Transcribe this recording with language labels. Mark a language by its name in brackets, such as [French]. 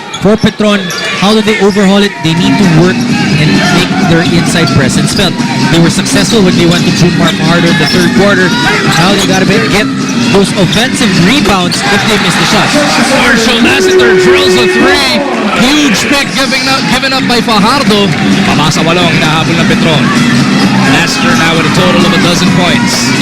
[English] For Petron, how do they overhaul it? They need to work and make their inside presence felt. They were successful when they went to Junmar harder in the third quarter. Now they gotta get those offensive rebounds if they miss the shot. Marshall Lassiter drills a three. Huge pick given up by Fajardo. [Filipino] Pamasa walong hinahabol ng Petron. [English] Lassiter now with a total of 12 points.